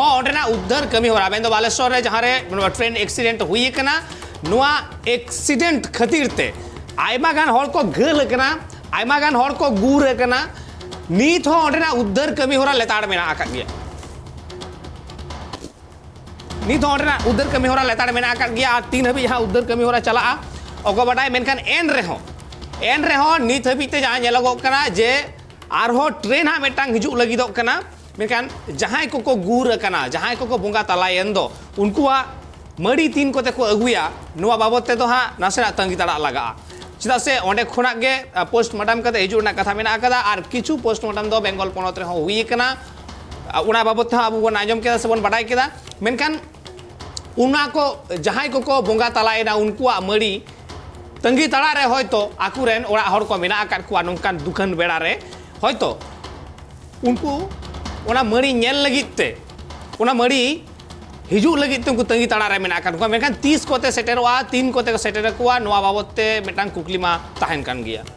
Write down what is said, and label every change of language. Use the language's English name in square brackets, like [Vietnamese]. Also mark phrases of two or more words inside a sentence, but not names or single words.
[Santali] ओंडेना उद्धार कमी हो रहा मेन दो बालेश्वर रे जहाँ रे [English] train accident [Santali] हुई कना नुआ एक्सीडेंट खातिर ते आयमा गान हर को घल कना आयमा गान हर को गुर कना नित हो ओंडेना उद्धार कमी हो रहा लेताड़ मेना आका गया नित हो ओंडेना उद्धार कमी हो रहा लेताड़ मेना आका गया 3 हबी जहाँ उद्धार कमी हो रहा चला ओको बटाय मेनखान एन रहो नित हबीते जहाँ नेलोगोग कना जे आरहो ट्रेन हाँ मेटांग हिजुग लगिदोग कना मेनखान जहाँ को गुर कना जहाँ को बोंगा तलायेन दो उनकुआ मड़ी तीन कोते को अगुया नुआ बाबत ते दो हाँ नासेना तंगी ताड़ा लगा चेदा से ओंडे खुना गे पोस्टमार्टम कते हिजुग ना कथा मेना कदा आर किछु पोस्टमार्टम दो बेंगल पनत रे हो हुई कना उना बाबत हाँ अबो बन आंजम केदा से बन बाडाय केदा मेनखान उना को जहाँ को बोंगा तलायेना उनकुआ मड़ी तंगी तड़ा रे होयतो आकुरेन ओड़ा हर को मेना आकाद कुआ नोंकान दुकान बेड़ा रे होयतो उनको ओना मड़ी नेल लगित ते ओना मड़ी हिजू लगित ते उनको तंगी तड़ा रे मेना आकाद कुआ मेखान 30 कोते सेटेरवा 3 कोते सेटेर कुआ नोआ बाबते मेटांग कुकली मा ताहेन कान गिया